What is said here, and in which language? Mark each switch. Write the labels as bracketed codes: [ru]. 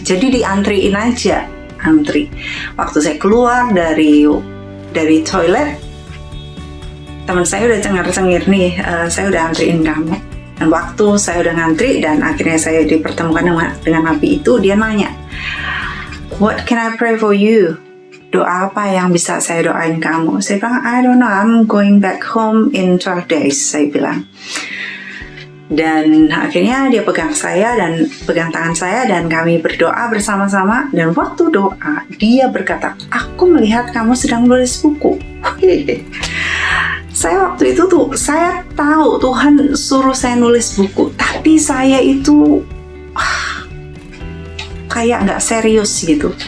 [id] Jadi diantriin aja, antri. Waktu saya keluar dari toilet, teman saya udah cengar-cengir nih, saya udah antriin kamu. Dan waktu saya udah ngantri dan akhirnya saya dipertemukan dengan nabi itu, dia nanya, [en] "What can I pray for you?" [id] Doa apa yang bisa saya doain kamu? Saya bilang, [en] "I don't know, I'm going back home in 12 days," [id] saya bilang. Dan akhirnya dia pegang tangan saya dan kami berdoa bersama-sama. Dan waktu doa, dia berkata, "Aku melihat kamu sedang menulis buku." Saya waktu itu saya tahu Tuhan suruh saya nulis buku, tapi saya itu kayak nggak serius gitu.